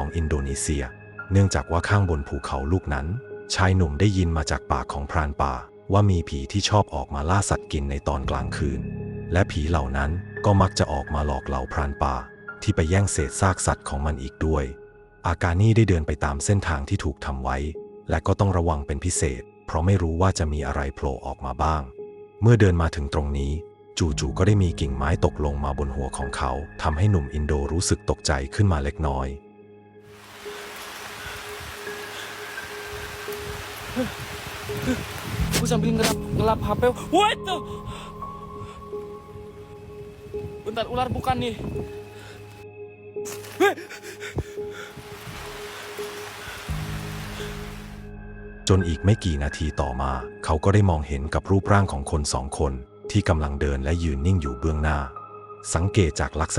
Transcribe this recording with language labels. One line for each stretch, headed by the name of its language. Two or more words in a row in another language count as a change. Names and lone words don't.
Thai: อินโดนีเซียเนื่องจากว่าข้างบนภูเขาลูกนั้นชายหนุ่มได้ยินมาจากปากของพรานป่าว่ามีผีที่ชอบออกมาล่าสัตว์กินในตอนกลางคืนและผีเหล่านั้นก็มักจะออกมาหลอกเหล่าพรานป่าที่ไปแย่งเศษซากสัตว์ของมันอีกด้วยอากานี่ได้เดินไปตามเส้นทางที่ถูกทำไว้และก็ต้องระวังเป็นพิเศษเพราะไม่รู้ว่าจะมีอะไรโผล่ออกมาบ้างเมื่อเดินมาถึงตรงนี้จู่ๆก็ได้มีกิ่งไม้ตกลงมาบนหัวของเขาทำให้หนุ่มอินโดรู้สึกตกใจขึ้นมาเล็กน้อย
Indonesian: Aku sambil ngelap HP.
English: What the?
Indonesian: Bentar, ular bukan nih.
Thai: จนอีกไม่กี่นาทีต่อมาเขาก็ได้มองเห็นกับรูปร่างของคน2 คนที่กำลังเดินและยืนนิ่งอยู่เบื้องหน้าสังเกตจากลักษ